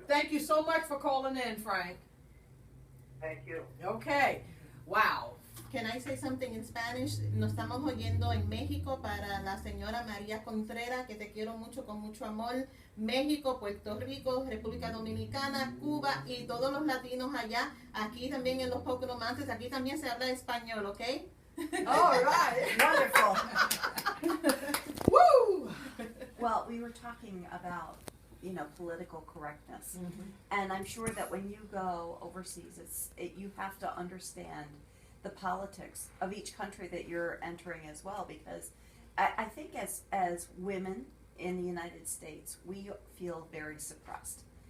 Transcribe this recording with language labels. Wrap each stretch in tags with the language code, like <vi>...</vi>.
<en>Thank you so much for calling in, Frank. Thank you. Okay, wow. Can I say something in Spanish?</en> <es>Nos estamos oyendo en México para la señora María Contreras, que te quiero mucho, con mucho amor. México, Puerto Rico, República Dominicana, Cuba y todos los latinos allá. Aquí también en los Pocono Mountains, aquí también se habla español, ¿ok?</es> <en>All right. Wonderful. Woo! Well, we were talking about, political correctness. And I'm sure that when you go overseas, you have to understand the politics of each country that you're entering as well, because I think as women in the United States, we feel very suppressed.</en>